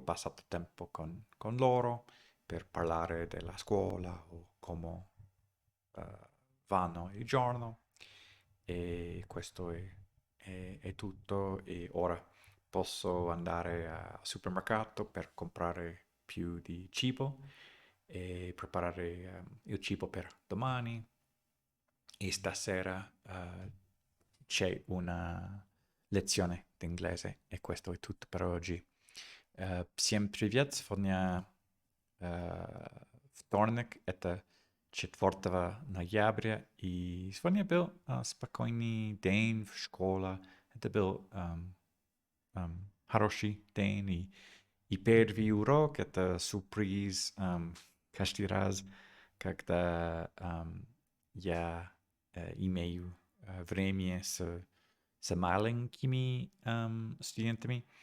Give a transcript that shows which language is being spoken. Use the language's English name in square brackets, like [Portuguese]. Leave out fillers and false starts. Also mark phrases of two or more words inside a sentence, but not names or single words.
[Italian] passato tempo con loro per parlare della scuola o come eh, vanno il giorno e questo è tutto e ora posso andare al supermercato per comprare più di cibo e preparare il cibo per domani e stasera c'è una lezione d'inglese e questo è tutto per oggi. [Russian] Всем привет! Сегодня вторник, это 4 ноября, и сегодня был спокойный день в школе. Это был хороший день, и первый урок– это сюрприз каждый раз, когда я имею время с маленькими студентами,